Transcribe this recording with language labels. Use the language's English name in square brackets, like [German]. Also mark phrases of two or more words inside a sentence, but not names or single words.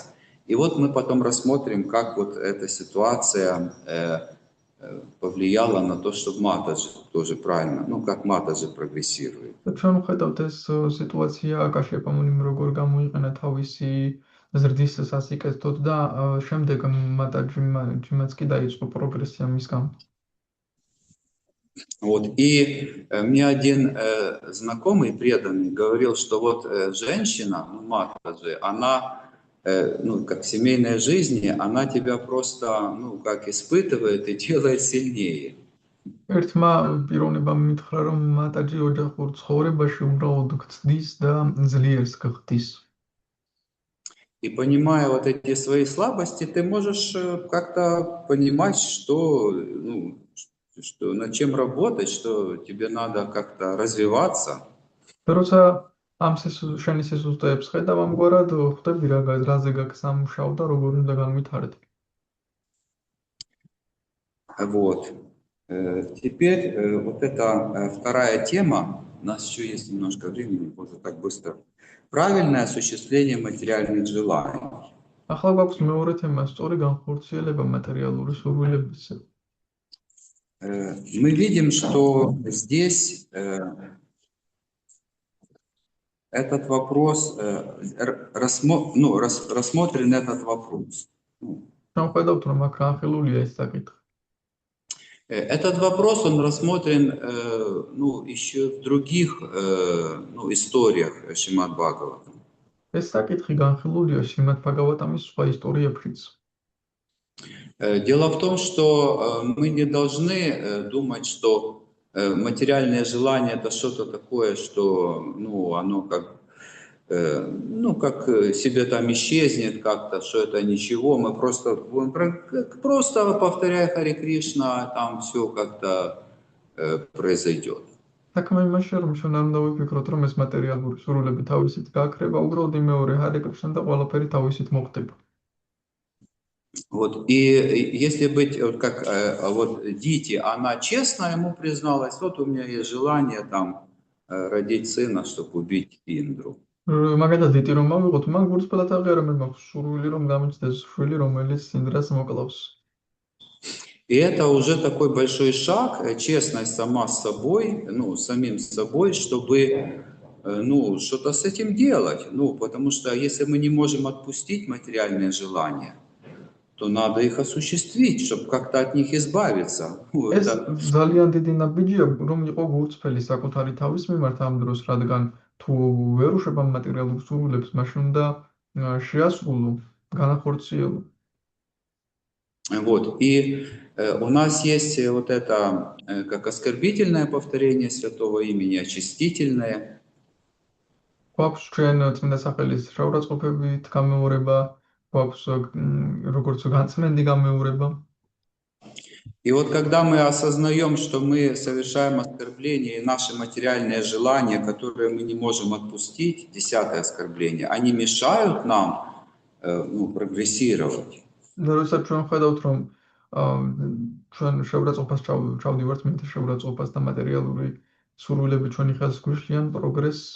[Russian] И вот мы потом рассмотрим, как вот эта ситуация повлияла на то, чтобы Матаджи тоже правильно, как Матаджи прогрессирует. [Georgian] ჩვენ ვხედავთ ეს სიტუაცია კაშიაპამუნიმ როგორ გამოიყენა თავისი ზრდის სასიკეთოდ და შემდეგ მატაჯიმაც კი დაიწყო პროგრესია მის გამო. [Russian] Вот. И мне один знакомый преданный говорил, что вот женщина, Матаджи, она, как в семейной жизни, она тебя просто, как испытывает и делает сильнее. [Georgian] ერთმა პიროვნებამ მითხრა, რომ მატაჯი ოჯახურ ცხოვრებაში უბრალოდ გწდის და ძლიერს გხდის. [Russian] И понимая вот эти свои слабости, ты можешь как-то понимать, что над чем работать, что тебе надо как-то развиваться. [Georgian] როცა ამ შენი სიზუსტეებს ხედავ ამგვარად, ხვდები რაზე გაგსამუშავ და როგორ უნდა განვითარდე. [Russian] Вот. Теперь вот эта вторая тема, у нас еще есть немножко времени, можно так быстро. Правильное осуществление материальных желаний. [Georgian] ახლა გვაქვს მეორე თემა, სწორი განხორციელება მატერიალური სურვილებისა. [Russian] Мы видим, что здесь этот вопрос, рассмотрен этот вопрос. [Georgian] Ხედავთ, რომ აქ განხილულია ეს საკითხი. [Russian] Этот вопрос, он рассмотрен еще в других историях Шримад Бхагавата. [Georgian] ეს საკითხი განხილულია Შრიმად ბჰაგავატამის სხვა ისტორიებშიც. [Russian] Дело в том, что мы не должны думать, что материальное желание это что-то такое, что оно как ну, как себе там исчезнет как-то, что это ничего, мы просто будем просто повторяя Харе Кришна, там все как-то произойдет. [Georgian] საქმე იმაშია, რომ ჩვენ არ უნდა ვიფიქროთ, რომ ეს მატერიალური სურვილები თავისით გააქრება, უბრალოდ იმეორე ჰარე კრიშნა და ყველაფერი თავისით მოხდება. [Russian] Вот, и если быть вот как вот Дити, она честно ему призналась, вот у меня есть желание там родить сына, чтобы убить Индру. [Georgian] მაგალითად დიტი რომ მოვიღოთ, მაგ გულწრფელად აღიარა მე მაქვს სურვილი რომ გამოჩნდეს შვილი, რომელიც ინდრას მოკლავს. [Russian] И это уже такой большой шаг, честность сама с собой, ну, самим собой, чтобы, ну, что-то с этим делать. Ну, потому что если мы не можем отпустить материальные желания, то надо их осуществить, чтобы как-то от них избавиться. Ну, [Georgian] ეს [Russian] это... [Georgian] ძალიან დიდი ნაბიჯია, რომ იყო გულწრფელი საკუთარი თავის მიმართ ამ დროს, რადგან თუ ვერ უშვება მატერიალურ სურვილებს, მაშინ უნდა შეასრულო, განახორციელო. [Russian] Вот, и у нас есть вот это как оскорбительное повторение святого имени, очистительное. [Georgian] გვაქვს ჩვენ წმინდა სახელის შეურაცხყოფებით გამეორება, გვაქვს როგორც განწმენდი გამეორება. [Russian] И вот когда мы осознаем, что мы совершаем оскорбление, и наши материальные желания, которые мы не можем отпустить, 10-е оскорбление, они мешают нам ну, прогрессировать. [Georgian] როდესაც ჩვენ ხედავთ, რომ ჩვენ შეურაცხყოფას ჩავდივართ, მით შეურაცხყოფას და მატერიალური სურვილები ჩვენი ხელს გვიშლიან პროგრესს,